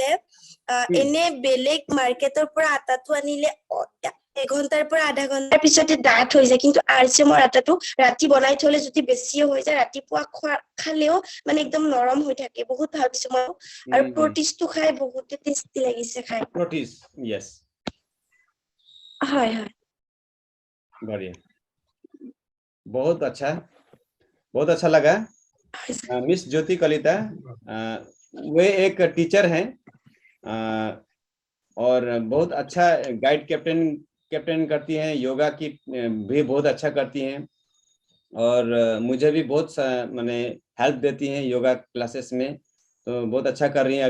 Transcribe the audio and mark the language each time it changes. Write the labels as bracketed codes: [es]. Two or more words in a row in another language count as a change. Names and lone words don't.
[as] এনে বেলেগ মাৰ্কেটৰ পৰা আটাটো আনিলে 1 ঘন্টাৰ পৰা আধা ঘন্টাৰ পিছতে ডাঠ হৈ যায়, কিন্তু RCMৰ আটাটো ৰাতি বনাই থলে যদি বেছি হৈ যায় ৰাতিপুৱা খালেও মানে একদম নৰম হৈ থাকে। বহুত ভাল পাইছো মই আৰু প্ৰটিজটো খাই বহুত টেষ্টি লাগিছে খাই। [en] Proteez, yes, [as] হয় হয়, [hi] बढ़िया, बहुत अच्छा लगा। मिस ज्योति कलिता वे एक टीचर हैं और बहुत अच्छा [en] guide captain [hi] करती हैं, योगा की भी बहुत अच्छा करती हैं और मुझे भी बहुत माने हेल्प देती हैं [en] yoga classes [hi] में, तो बहुत अच्छा कर रही हैं।